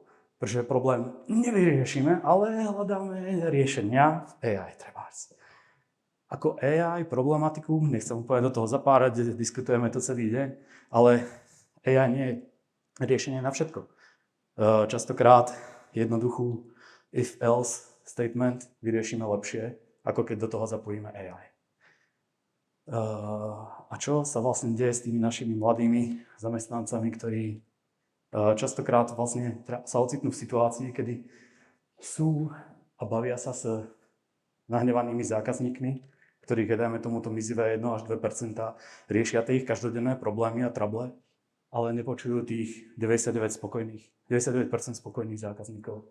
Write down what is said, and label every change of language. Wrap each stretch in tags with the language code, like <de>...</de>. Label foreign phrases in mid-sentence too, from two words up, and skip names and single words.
<sk>Pretože problém nevyriešime, ale hľadáme riešenia v AI trebárs. Ako AI problematiku, nechcem úplne do toho zapárať, diskutujeme to celý deň, ale AI nie je riešenie na všetko. Častokrát jednoduchú</sk> <en>if-else statement</en> <sk>vyriešime lepšie, ako keď do toho zapojíme AI. A čo sa vlastne deje s tými našimi mladými zamestnancami, ktorí častokrát vlastne sa ocitnú v situácii, kedy sú a bavia sa s nahnevanými zákazníkmi, ktorých, dajme tomuto mizivé 1 až 2%, riešia tie ich každodenné problémy a trable, ale nepočujú tých 99% spokojných zákazníkov.</sk>